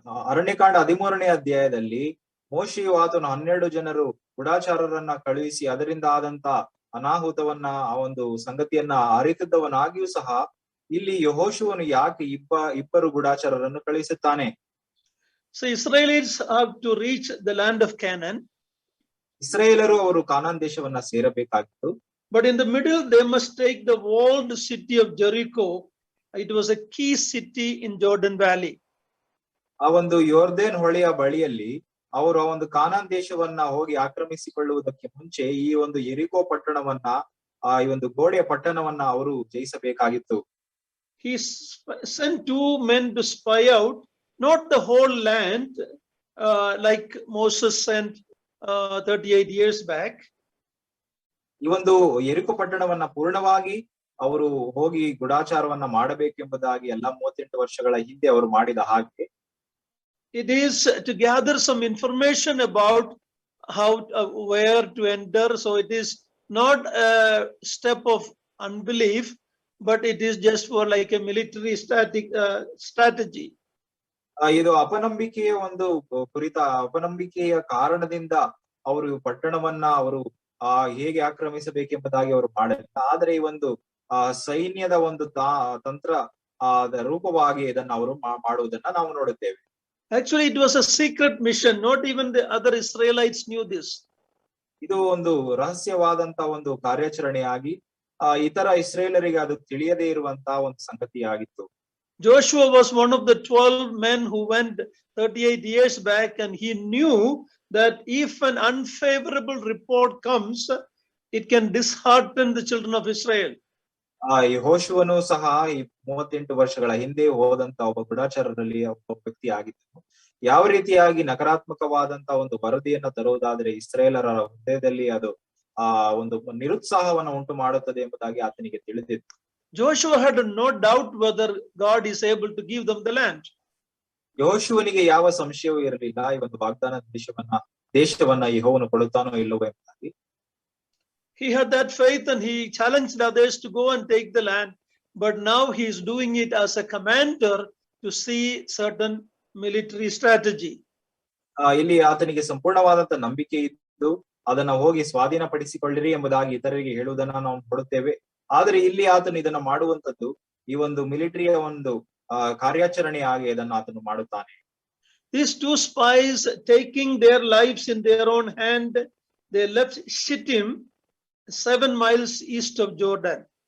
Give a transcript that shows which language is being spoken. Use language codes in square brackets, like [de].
[kn] ಅರಣ್ಯಕಾಂಡ 13ನೇ ಅಧ್ಯಾಯದಲ್ಲಿ ಮೋಶೆಯು ಆತನು 12 ಜನರು ಗೂಢಚಾರರನ್ನ ಕಳುಹಿಸಿ ಅದರಿಂದ ಆದಂತ ಅನಾಹುತವನ್ನ ಆ ಒಂದು ಸಂಗತಿಯನ್ನ ಅರಿತಿದ್ದವನಾಗಿಯೂ ಸಹ ಇಲ್ಲಿ ಯೆಹೋಶುವನು ಯಾಕೆ ಇಬ್ಬರು ಗೂಢಚಾರರನ್ನು ಕಳುಹಿಸುತ್ತಾನೆ? [en] So Israelites have to reach the land of Canaan. [kn] ಇಸ್ರಾಯೇಲರು ಅವರು ಕಾನಾನ್ ದೇಶವನ್ನ ಸೇರಬೇಕಾಗಿತ್ತು. [en] But in the middle they must take the walled city of Jericho. It was a key city in Jordan Valley. [kn] ಆ ಒಂದು ಯೋರ್ದನ್ ಹೊಳೆಯ ಬಳಿಯಲ್ಲಿ ಅವರು ಆ ಒಂದು ಕಾನಾನ್ ದೇಶವನ್ನ ಹೋಗಿ ಆಕ್ರಮಿಸಿಕೊಳ್ಳುವುದಕ್ಕೆ ಮುಂಚೆ ಈ ಒಂದು ಯೆರಿಕೋ ಪಟ್ಟಣವನ್ನ ಈ ಒಂದು ಗೋಡೆಯ ಪಟ್ಟಣವನ್ನ ಅವರು ಜಯಿಸಬೇಕಾಗಿತ್ತು. [en] He sent 2 men to spy out not the whole land like Moses sent 38 years back. [kn] ಈ ಒಂದು ಯೆರಿಕೋ ಪಟ್ಟಣವನ್ನ ಪೂರ್ಣವಾಗಿ ಅವರು ಹೋಗಿ ಗೂಢಚಾರವನ್ನ ಮಾಡಬೇಕೆಂಬುದಾಗಿ ಎಲ್ಲ 38 ವರ್ಷಗಳ ಹಿಂದೆ ಅವರು ಮಾಡಿದ ಹಾಗೆ [en] it is to gather some information about how where to enter. So it is not a step of unbelief, but it is just for like a military strategy. [kn] ಇದು ಅಪನಂಬಿಕೆಯ ಒಂದು ಅಪನಂಬಿಕೆಯ ಕಾರಣದಿಂದ ಅವರು ಪಟ್ಟಣವನ್ನ ಅವರು ಹೇಗೆ ಆಕ್ರಮಿಸಬೇಕೆಂಬುದಾಗಿ ಅವರು ಮಾಡಲಿಲ್ಲ. ಆದ್ರೆ ಈ ಒಂದು ಸೈನ್ಯದ ಒಂದು ತಂತ್ರ ರೂಪವಾಗಿ ಇದನ್ನ ಅವರು ಮಾಡುವುದನ್ನ ನಾವು ನೋಡುತ್ತೇವೆ. [en] Actually, it was a secret mission. Not even the other Israelites knew this. [kn] ಇದು ಒಂದು ರಹಸ್ಯವಾದಂತ ಒಂದು ಕಾರ್ಯಾಚರಣೆಯಾಗಿ ಇತರ ಇಸ್ರೇಲರಿಗೆ ಅದು ತಿಳಿಯದೇ ಇರುವಂತಹ ಒಂದು ಸಂಗತಿಯಾಗಿತ್ತು. [en] Joshua was one of the 12 men who went 38 years back, and he knew that if an unfavorable report comes, it can dishearten the children of Israel. [kn] ಯೆಹೋಶುವನು ಸಹ ಈ 38 ವರ್ಷಗಳ ಹಿಂದೆ ಹೋದಂತ ಒಬ್ಬ ಗೂಢಚಾರರಲ್ಲಿ ಒಬ್ಬ ವ್ಯಕ್ತಿ ಆಗಿದ್ದನು. ಯಾವ ರೀತಿಯಾಗಿ ನಕಾರಾತ್ಮಕವಾದಂತ ಒಂದು ವರದಿಯನ್ನ ತರುವುದಾದ್ರೆ ಇಸ್ರೇಲರ ಹೃದಯದಲ್ಲಿ ಅದು ಒಂದು ನಿರುತ್ಸಾಹವನ್ನು ಉಂಟು ಮಾಡುತ್ತದೆ ಎಂಬುದಾಗಿ ಆತನಿಗೆ ತಿಳಿದಿತ್ತು. [en] Joshua had no doubt whether God is able to give them the land. [kn] ಯೆಹೋಶುವನಿಗೆ ಯಾವ ಸಂಶಯವೂ ಇರಲಿಲ್ಲ ಈ ಒಂದು ವಾಗ್ದಾನ ದೇಶವನ್ನ ಯೆಹೋವನು ಕೊಡುತ್ತಾನೋ ಇಲ್ಲವೋ ಎಂಬುದಾಗಿ. [en] He had that faith and he challenged others to go and take the land. But now he is doing it as a commander to see certain military strategy. [kn] ಇಲ್ಲಿ ಆತನಿಗೆ ಸಂಪೂರ್ಣವಾದಂತ ನಂಬಿಕೆ ಇದ್ದು ಅದನ್ನ ಹೋಗಿ ಸ್ವಾಧೀನಪಡಿಸಿಕೊಳ್ಳಿರಿ ಎಂಬುದಾಗಿ ಇತರರಿಗೆ ಹೇಳುವುದನ್ನ ನಾವು ನೋಡುತ್ತೇವೆ. ಆದ್ರೆ ಇಲ್ಲಿ ಆತನು ಇದನ್ನ ಮಾಡುವಂತದ್ದು ಈ ಒಂದು ಮಿಲಿಟರಿಯ ಒಂದು ಕಾರ್ಯಾಚರಣೆಯಾಗಿ ಇದನ್ನು ಆತನು ಮಾಡುತ್ತಾನೆ. [en] These 2 spies taking their lives in their own hand, they left Shittim 7 miles east of Jordan.